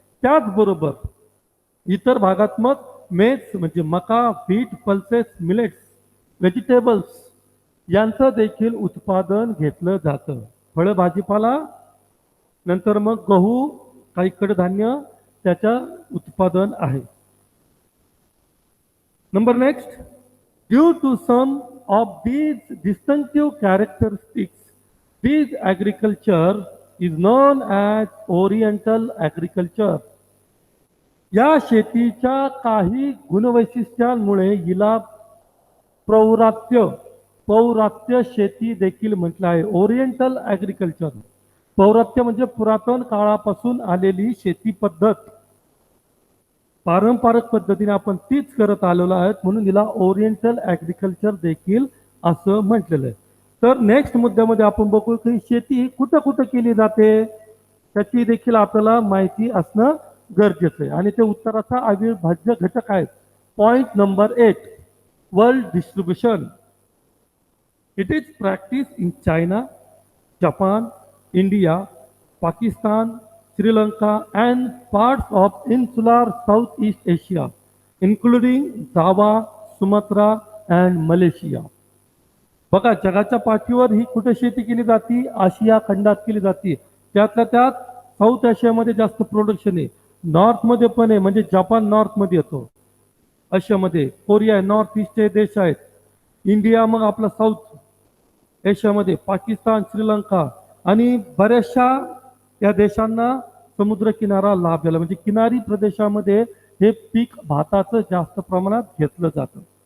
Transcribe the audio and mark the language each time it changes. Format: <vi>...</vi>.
<mr>त्याचबरोबर इतर भागात मग मेज म्हणजे मका, व्हीट, पल्सेस, मिलेट्स, व्हेजिटेबल्स यांचं देखील उत्पादन घेतलं जातं. फळं भाजीपाला, नंतर मग गहू, काही कडधान्य त्याच्या उत्पादन आहे.</mr> <en>Number next, due to some of these distinctive characteristics, this agriculture is known as Oriental agriculture.</en> <mr>या शेतीच्या काही गुणवैशिष्ट्यांमुळे हिला पौरात्य शेती देखील म्हटलं आहे. ओरिएंटल ॲग्रिकल्चर, पौरात्य म्हणजे पुरातन काळापासून आलेली शेती पद्धत, पारंपरिक पद्धतीने आपण तीच करत आलेलो आहोत, म्हणून हिला ओरिएंटल ॲग्रिकल्चर देखील असं म्हटलेलं आहे. तर नेक्स्ट मुद्द्यामध्ये आपण बघू की शेती कुठं कुठं केली जाते, त्याची देखील आपल्याला माहिती असणं गरजेचं आहे, आणि ते उत्तराचा अविभाज्य घटक आहेत. Point number 8, world distribution.</mr> <en>It is practice in China, Japan, India, Pakistan, Sri Lanka and parts of insular Southeast Asia, including Java, Sumatra and Malaysia.</en> <mr>बघा, जगाच्या पाठीवर ही कुठे शेती केली जाते, आशिया खंडात केली जाते. त्यातल्या त्यात साऊथ आशियामध्ये जास्त प्रोडक्शन आहे, नॉर्थमध्ये पण आहे, म्हणजे जपान नॉर्थमध्ये येतो, आशियामध्ये कोरिया नॉर्थ ईस्टचे देश आहेत, इंडिया मग आपला साऊथ एशियामध्ये, पाकिस्तान, श्रीलंका, आणि बऱ्याचशा या देशांना समुद्र किनारा लाभलेला, म्हणजे किनारी प्रदेशामध्ये हे पीक भाताचं जास्त प्रमाणात घेतलं जातं.</mr>